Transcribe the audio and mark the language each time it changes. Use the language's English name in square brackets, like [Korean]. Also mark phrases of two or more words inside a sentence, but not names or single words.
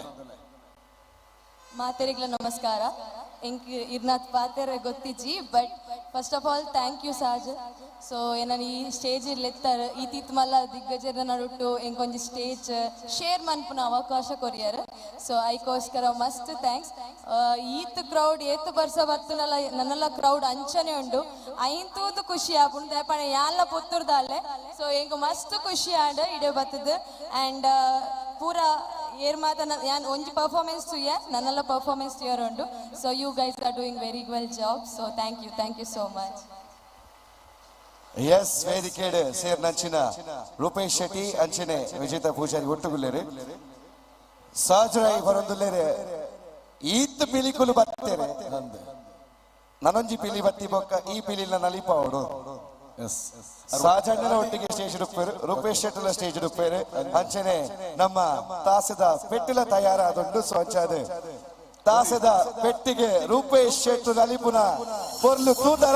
[Tulu] ಮಾತೆರಿಗ್ಲ ನಮಸ್ಕಾರ ಎಂಕ್ ಇರ್ನಾಥ್ ಪಾತೆರ ಗೊತ್ತಿಜ್ಜಿ ಬಟ್ [English] first of all thank you [Tulu] ಸಾಜ್ ಸೊ ಏನಾನು ಈ ಸ್ಟೇಜ್ ಇರ್ಲೆತ್ತಾರ ಈ ತಿತ್ ಮಲ್ಲ ದಿಗ್ಗಜರ ನಡುಟ್ಟು ಎಂಕೊಂಜಿ [English] stage share [Tulu] ಮನ್ಪುನ ಅವಕಾಶ ಕೊರಿಯರ್ ಸೊ ಐಕೋಸ್ಕರ ಮಸ್ತ್ ಥ್ಯಾಂಕ್ಸ್ ಈತ್ ಕ್ರೌಡ್ ಏತ್ ಬರ್ಸ ಬರ್ತನಲ್ಲ ನನ್ನೆಲ್ಲ ಕ್ರೌಡ್ ಅಂಚನೆ ಉಂಡು ಐಂತೂದು ಖುಷಿ ಆಪುಂಡು ದಯಪಣೆ ಯಾನ್ಲ ಪುತ್ತೂರ್ದಾಲೆ ಸೊ ಎಂಕ್ ಮಸ್ತ್ ಖುಷಿ ಆಂಡ್ ಇಡೆ ಬರ್ತದ ಆ್ಯಂಡ್ ಪೂರ ಏರ್ ಮಾತ ಯಾನ್ ಒಂಜಿ ಪರ್ಫಾರ್ಮೆನ್ಸ್ ತುಯ್ಯ ನನ್ನೆಲ್ಲ ಪರ್ಫಾರ್ಮೆನ್ಸ್ ತುಯ್ಯರ್ ಉಂಡು [English] so you guys are doing very well job so thank you so much [Tulu] ಎಸ್ ವೇದಿಕೆಡ್ ಸೇರ್ ನಂಚಿನ ರೂಪೇಶ್ ಶೆಟ್ಟಿ ಅಂಚನೆ ವಿಜೇತ ಪೂಜಾರಿ ಒಟ್ಟುಗುಲ್ಲೇರೆ ಸಾಜರಾಯಿ ಬರೊಂದುಲ್ಲೇರೆ ಈತ್ ಪಿಲಿಕುಲು ಬರ್ತೇನೆ ನಂದು ನನೊಂಜಿ ಪಿಲಿ ಬತ್ತಿ ಬೊಕ್ಕ ಈ ಪಿಲಿನ ನಲಿಪಾವಡು ಸಾಜಣ್ಣನ ಒಟ್ಟಿಗೆ ಸ್ಟೇಜ್ ಡುಪ್ಪೇರು ರೂಪೇಶ್ ಶೆಟ್ಟಲ ಸ್ಟೇಜ್ ಡುಪ್ಪೇರು ಅಂಚನೆ ನಮ್ಮ ತಾಸದ ಪೆಟ್ಟಿಲ ತಯಾರಾದೊಂಡು ಸ್ವಚ್ಛದ ತಾಸದ ಪೆಟ್ಟಿಗೆ ರೂಪೇಶ್ ಶೆಟ್ಟು ನಲಿಪುನ ಪೊರ್ಲು ತೂದರ